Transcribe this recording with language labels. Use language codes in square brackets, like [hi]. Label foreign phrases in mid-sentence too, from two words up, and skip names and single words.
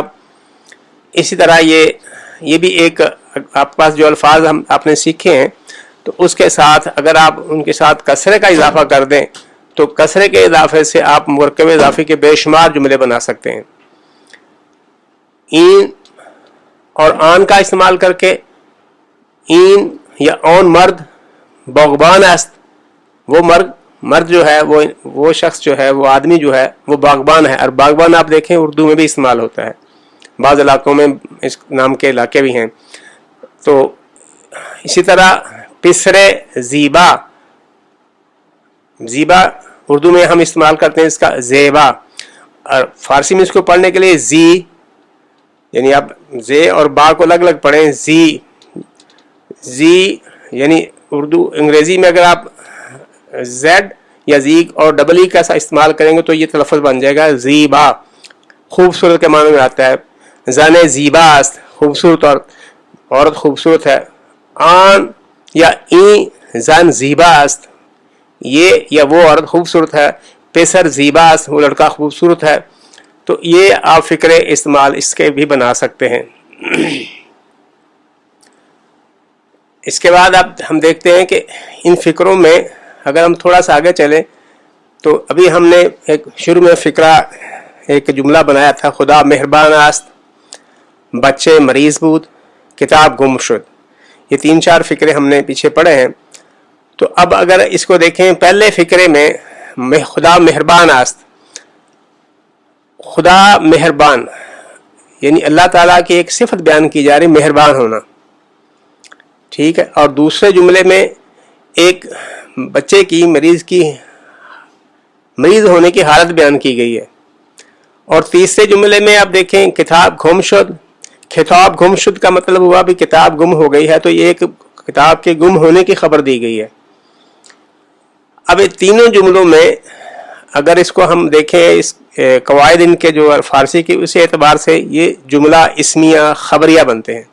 [ur] اسی طرح یہ بھی ایک آپ پاس جو الفاظ آپ نے سیکھے ہیں تو اس کے ساتھ اگر آپ ان کے ساتھ کسرے کا اضافہ کر دیں تو کسرے کے اضافے سے آپ مرکب اضافی کے بے شمار جملے بنا سکتے ہیں. این اور آن کا استعمال کر کے، [fa] این یا اون مرد باغبان است. [ur] وہ مرد جو ہے وہ شخص جو ہے وہ آدمی جو ہے وہ باغبان ہے. اور باغبان آپ دیکھیں اردو میں بھی استعمال ہوتا ہے. بعض علاقوں میں اس نام کے علاقے بھی ہیں. تو اسی طرح [fa] پسرے زیبا، [ur] زیبا اردو میں ہم استعمال کرتے ہیں اس کا زیبا، اور فارسی میں اس کو پڑھنے کے لیے زی، یعنی آپ زے اور با کو الگ الگ پڑھیں، زی زی، یعنی اردو انگریزی میں اگر آپ زیڈ یا زی اور ڈبل ای کا استعمال کریں گے تو یہ تلفظ بن جائے گا زیبا، خوبصورت کے معنی میں آتا ہے. [fa] زن زیبا است، [ur] خوبصورت عورت خوبصورت ہے. [fa] آن یا این زن زیبا است، [ur] یہ یا وہ عورت خوبصورت ہے. [fa] پسر زیبا است، [ur] وہ لڑکا خوبصورت ہے. تو یہ آپ فکرے استعمال اس کے بھی بنا سکتے ہیں. اس کے بعد اب ہم دیکھتے ہیں کہ ان فکروں میں اگر ہم تھوڑا سا آگے چلیں تو ابھی ہم نے ایک شروع میں فکرہ ایک جملہ بنایا تھا، [fa] خدا مہربان است، بچے مریض بود، کتاب گم شد. [ur] یہ 3-4 فکرے ہم نے پیچھے پڑھے ہیں. تو اب اگر اس کو دیکھیں، پہلے فکرے میں [fa] خدا مہربان است، [ur] خدا مہربان یعنی اللہ تعالیٰ کی ایک صفت بیان کی جا رہی، مہربان ہونا، ٹھیک ہے. اور دوسرے جملے میں ایک بچے کی مریض ہونے کی حالت بیان کی گئی ہے. اور تیسرے جملے میں آپ دیکھیں [fa] کتاب گم شد، کتاب گم شد [ur] کا مطلب ہوا بھی کتاب گم ہو گئی ہے، تو یہ ایک کتاب کے گم ہونے کی خبر دی گئی ہے. اب یہ تینوں جملوں میں اگر اس کو ہم دیکھیں، اس قواعد ان کے جو فارسی کے اس اعتبار سے یہ جملہ اسمیہ خبریہ بنتے ہیں.